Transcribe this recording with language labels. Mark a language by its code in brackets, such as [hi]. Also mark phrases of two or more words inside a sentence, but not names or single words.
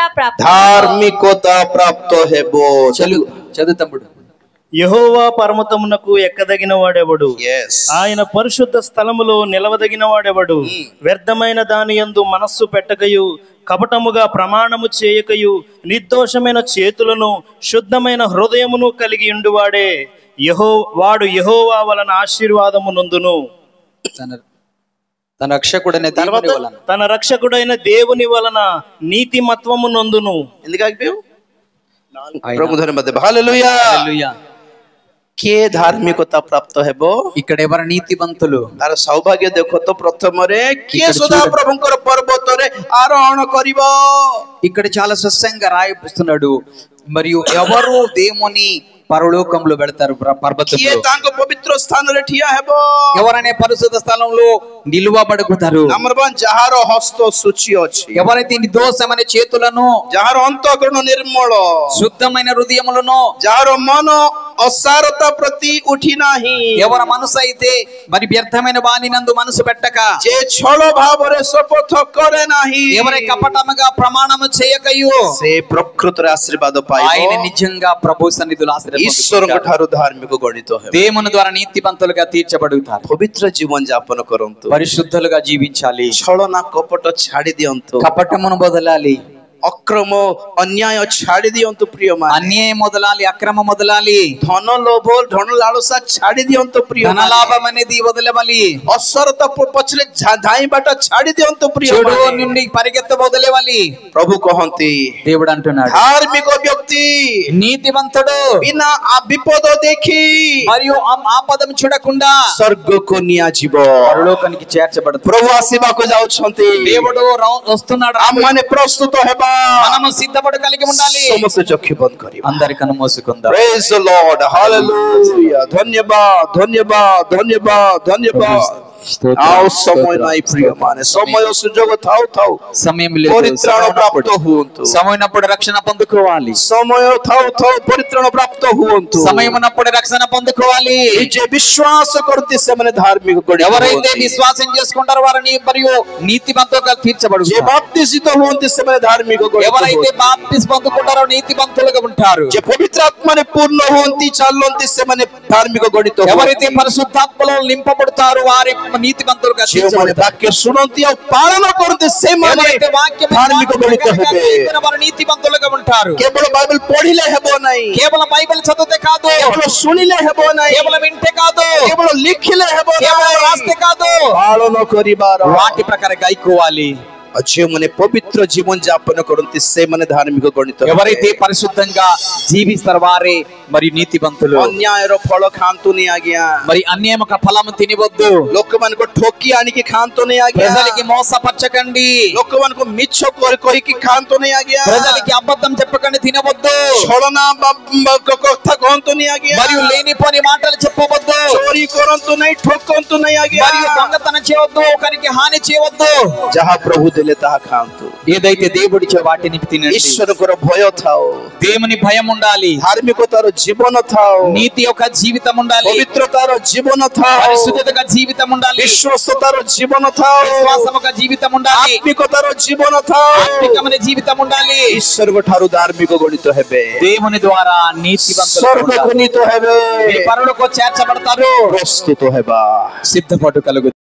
[or] ପ୍ରାପ୍ତ ହେବ. [te] చదువు తమ్ముడు. యెహోవా పర్వతమునకు ఎక్కదగిన వాడెవడు. [en] Yes. [te] ఆయన పరిశుద్ధ స్థలములో నిలవదగిన వాడెవడు. వ్యర్థమైన దాని యందు మనస్సు పెట్టకయు, కపటముగా ప్రమాణము చేయకయు, నిర్దోషమైన చేతులను శుద్ధమైన హృదయమును కలిగి ఉండువాడే వాడు యెహోవా వలన ఆశీర్వాదము నొందును. తన రక్షకుడైన దేవుని వలన, తన రక్షకుడైన దేవుని వలన నీతిమత్వము నొందును. ఎందుకు ఆగిపోయావు. ప్రభు [or] ଧନ୍ୟବାଦ. ହାଲେଲୁୟା. [te] హల్లెలూయా. [or] କିଏ ଧାର୍ମିକତା ପ୍ରାପ୍ତ ହେବ. [te] ఇక్కడ ఎవరు నీతిమంతులు. [or] ତାର ସୌଭାଗ୍ୟ ଦେଖ ତ ପ୍ରଥମରେ କିଏ ସଦା ପ୍ରଭୁଙ୍କର పర్వତରେ ఆరోహణ କରିବ. [te] ఇక్కడ చాలా స్పష్టంగా రాయిస్తున్నాడు. మరియు ఎవరు దేవుని పరలోకంలో వెళ్తారు పర్వతంలో. [or] କିଏ ତାଙ୍କ ପବିତ୍ର ସ୍ଥାନରେ ଠିଆ ହେବ. [te] ఎవరనే పరిశుద్ధ స్థలంలో నిలువబడుతారు. [or] ନମ୍ବର 1 ଯାହାର ହସ୍ତ ସୂଚି ଅଛି. [te] ఎవరైతే నిర్దోషమైన చేతులను, [or] ଯାହାର ଅନ୍ତଃକରଣ ନିର୍ମଳ, [te] శుద్ధమైన హృదయములను, [or] ଯାହାର ମନ ଅସାରତା ପ୍ରତି ଉଠି ନାହିଁ, [te] ఎవరి మనసు అయితే మరి వ్యర్థమైన వానినందు మనసు పెట్టక, [or] ଯେ ଛଳ ଭାବରେ ଶପଥ କରେ ନାହିଁ, [te] ఎవరి కపటముగా ప్రమాణము చేయకయు, [or] ସେ ପ୍ରକୃତରେ ଆଶୀର୍ବାଦ ପାଇବ. [te] ఆయన నిజంగా ప్రభు సన్నిధిలో ఆశీర్వాదం [or] ଈଶ୍ୱରଙ୍କ ଠାରୁ ଧାର୍ମିକ ଗଣିତ ହେବ. [te] దేవుని ద్వారా నీతిమంతులుగా తీర్చబడుతారు. [or] ପବିତ୍ର ଜୀବନ ଯାପନ କରନ୍ତୁ. [te] పరిశుద్ధులుగా జీవించాలి. [or] ଛଳନା କପଟ ଛାଡି ଦିଅନ୍ତୁ. [te] కపటమును వదలాలి. [or] ଅକ୍ରମ ଅନ୍ୟାୟ ଛାଡି ଦିଅନ୍ତୁ ପ୍ରିୟମାନେ. [te] అన్యాయం వదలాలి, అక్రమం వదలాలి, [or] ଧନ ଲୋଭ ଧନ ଲାଳସା ଛାଡି ଦିଅନ୍ତୁ ପ୍ରିୟମାନେ. [te] ధనలాభం అనేది వదలవాలి, [or] ଅସରତା ପଛରେ ଧାଇଁବାଟା ଛାଡି ଦିଅନ୍ତୁ [te] చెడు [or] ପ୍ରିୟମାନେ. [te] నుండి పరిగెత్త వదలవాలి. [or] ପ୍ରଭୁ କହନ୍ତି [te] దేవుడు అంటున్నాడు, [or] ଧାର୍ମିକ ବ୍ୟକ୍ତି [te] నీతిమంతుడు [or] ବିନା ବିପଦ ଦେଖି [te] మరియు ఆపదం చూడకుండా [or] ସ୍ୱର୍ଗକୁ ନିଆଯିବ. [te] పరలోకానికి చేర్చబడతాడు. [or] ପ୍ରଭୁ ଆସିବାକୁ ଯାଉଛନ୍ତି. [te] దేవుడు వస్తున్నాడు. [or] ଆମମାନେ ପ୍ରସ୍ତୁତ ହେବା [te] మనము సిద్ధపడు కలిగి ఉండాలి. [or] ସମସ୍ତେ ଚକ୍ଷୁ ବନ୍ଦ କରିବା. [te] అందరి కన్ను మూసుకుందాం. [en] Praise the Lord. Hallelujah. [or] ଧନ୍ୟବାଦ ଧନ୍ୟବାଦ ଧନ୍ୟବାଦ ଧନ୍ୟବାଦ. ଆଉ ସମୟ ନାହିଁ ପ୍ରିୟମାନେ, ସମୟ ସୁଯୋଗ ଥାଉ ଥାଉ [te] సమయం లేదు, [or] ପରିତ୍ରାଣ ପ୍ରାପ୍ତ ହୁଅନ୍ତୁ. [te] సమయం ఉన్నప్పుడు రక్షణ పొందుకోవాలి. [or] ସମୟ ଥାଉ ଥାଉ ପରିତ୍ରାଣ ପ୍ରାପ୍ତ ହୁଅନ୍ତୁ. [te] సమయం ఉన్నప్పుడు రక్షణ పొందుకోవాలి. [or] ଯେ ବିଶ୍ୱାସ କରନ୍ତି ସେମାନେ ଧାର୍ମିକ ଗଣିତ [te] ఎవరైతే [or] ହୁଅନ୍ତି. [te] విశ్వాసం చేసుకుంటారో వారిని మరియు నీతిమంతులుగా [or] ଯେ [te] తీర్చబడుతారు. [or] ବାପ୍ତିସିତ ହୁଅନ୍ତି ସେମାନେ ଧାର୍ମିକ ଗଣିତ [te] ఎవరైతే [or] ହୁଅନ୍ତି. [te] బాప్తిస్ పొందుకుంటారో నీతిమంతులుగా ఉంటారు. [or] ଯେ ପବିତ୍ର ଆତ୍ମାରେ ପୂର୍ଣ୍ଣ ହୁଅନ୍ତି ଚାଲନ୍ତି ସେମାନେ ଧାର୍ମିକ ଗଣିତ [te] ఎవరైతే [or] ହୁଅନ୍ତି. [te] పరిశుద్ధాత్మలో నింపబడతారో వారి నీతిమంతులుగా [or] ଯେଉଁମାନେ [te] తీర్చబడతారు. [or] ବାକ୍ୟ ଶୁଣନ୍ତି ଆଉ ପାଳନ କରନ୍ତି ସେମାନେ [te] ఎవరైతే వాక్యం [or] ଧାର୍ମିକ ଗଣିତ ହେବେ. [te] వారు నీతిమంతులుగా ఉంటారు. [or] କେବଳ ବାଇବେଲ ପଢିଲେ ହେବ ନାହିଁ, [te] కేవలం బైబిల్ చదివితే కాదు, [or] କେବଳ ଶୁଣିଲେ ହେବ ନାହିଁ, [te] కేవలం వింటే కాదు, [or] କେବଳ ଲେଖିଲେ ହେବ [te] కేవలం [or] ନାହିଁ, [te] రాస్తే కాదు, [or] ପାଳନ କରିବାର. [te] వాటి ప్రకారం గాయకోవాలి. [or] ଆଉ ଯେଉଁମାନେ ପବିତ୍ର ଜୀବନ ଯାପନ କରନ୍ତି ସେମାନେ ଧାର୍ମିକ ଗଣିତ ହେବେ. [te] ఎవరైతే పరిశుద్ధంగా జీవిస్తారు వారే మరి నీతిమంతులు. [or] ଅନ୍ୟାୟର ଫଳ ଖାଆନ୍ତୁନି ଆଜ୍ଞା, [te] మరి అన్యాయం ఒక ఫలము తినవద్దు. [or] ଲୋକମାନଙ୍କୁ ଠକି ଆଣିକି ଖାଆନ୍ତୁନି ଆଜ୍ଞା, [te] ప్రజలకి మోసపరచకండి, [or] ଲୋକମାନଙ୍କୁ ମିଛ କହିକି ଖାଆନ୍ତୁନି ଆଜ୍ଞା, [te] ప్రజలకి అబద్ధం చెప్పకండి, తినవద్దు. [or] ଛଳନା କଥା କହନ୍ତୁନି ଆଜ୍ଞା, [te] మరియు లేనిపోని మాటలు చెప్పవద్దు. [or] ଚୋରି କରନ୍ତୁ ନାହିଁ, ଠକନ୍ତୁ ନାହିଁ ଆଜ୍ଞା, [te] మరియు దొంగతనం చేయవద్దు, ఒకరికి హాని చేయవద్దు. [or] ଯାହା ପ୍ରଭୁ ଦେଲେ ତାହା ଖାଆନ୍ତୁ. [te] ఏదైతే దేవుడిచ్చే వాటిని తినండి. [or] ଈଶ୍ୱରଙ୍କର ଭୟ ଥାଉ, [te] దేవుని భయం ఉండాలి, [or] ଧାର୍ମିକତାର ଜୀବନ ଥାଉ, [te] నీతి యొక్క జీవితం ఉండాలి, [or] ପବିତ୍ରତାର ଜୀବନ ଥାଉ, [te] పరిశుద్ధత జీవితం ఉండాలి, [or] ବିଶ୍ୱସ୍ତତାର ଜୀବନ ଥାଉ, [te] విశ్వాసం ఒక జీవితం ఉండాలి, [or] ଆତ୍ମିକତାର ଜୀବନ ଥାଉ. [te] ఆత్మికమైన జీవితం ఉండాలి. [or] ଈଶ୍ୱରଙ୍କ ଠାରୁ ଧାର୍ମିକ ଗଣିତ ହେବେ, [te] దేవుని ద్వారా నీతివంతులు [or] ସ୍ୱର୍ଗ ଗଣିତ ହେବେ, [te] పరలోకకు చేర్చబడతారు. [or] ପ୍ରସ୍ତୁତ ହେବା. [te] సిద్ధపడు కలుగు.